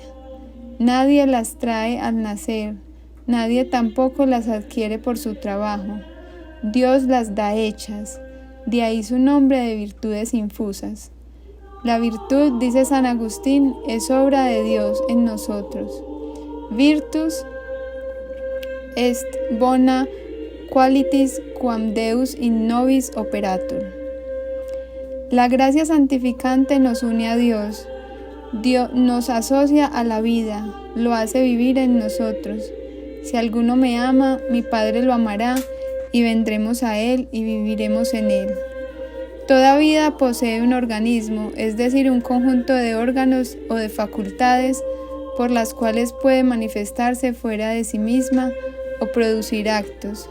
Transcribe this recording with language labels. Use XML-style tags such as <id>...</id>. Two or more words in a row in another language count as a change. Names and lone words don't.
<es>Nadie las trae al nacer, nadie tampoco las adquiere por su trabajo. Dios las da hechas. De ahí su nombre de virtudes infusas. La virtud, dice San Agustín, es obra de Dios en nosotros.</es> <la>Virtus est bona qualitis quam Deus in nobis operatur.</la> <es>La gracia santificante nos une a Dios. Dios nos asocia a la vida, lo hace vivir en nosotros. Si alguno me ama, mi Padre lo amará, y vendremos a Él y viviremos en Él. Toda vida posee un organismo, es decir, un conjunto de órganos o de facultades por las cuales puede manifestarse fuera de sí misma o producir actos.</es>